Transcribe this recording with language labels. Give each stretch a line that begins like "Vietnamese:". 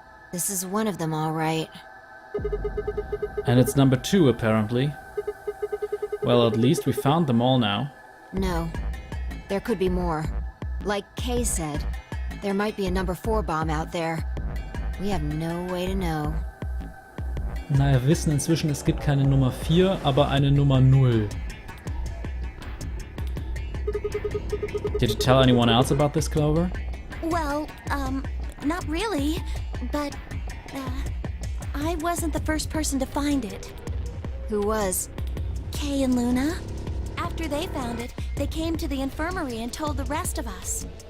English: This is one of them, all right. And it's number 2, apparently. Well, at least we found them all now. No. There could be more. Like Kay said, there might be a number 4 bomb out there. We have no way to know.
German: Na, wir wissen inzwischen, es gibt keine Nummer 4, aber eine Nummer 0.
English: Did you tell anyone else about this, Clover? Well, not really. But, I wasn't the first person to find it. Who was? Kay and Luna. After they found it, they came to the infirmary and told the rest of us.